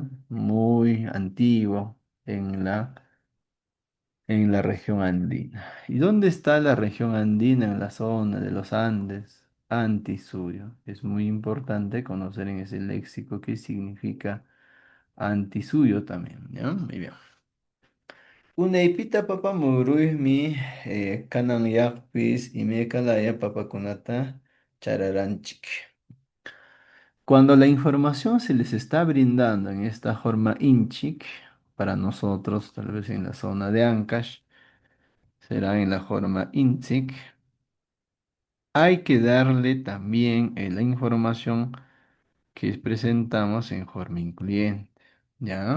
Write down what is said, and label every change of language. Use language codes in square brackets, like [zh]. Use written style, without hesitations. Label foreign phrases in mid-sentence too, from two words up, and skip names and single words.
[es] Muy antiguo en la región andina. ¿Y dónde está la región andina en la zona de los Andes? antisuyo. Es muy importante conocer en ese léxico qué significa antisuyo también, ¿ya? Muy bien. [qu] Unaypita papamuruymi kanan llaqpis imaykalaya papakunata chararanchik. [es] Cuando la información se les está brindando en esta forma inchik, para nosotros, tal vez en la zona de Ancash, será en la forma inchik, hay que darle también la información que presentamos en forma incluyente, ¿ya?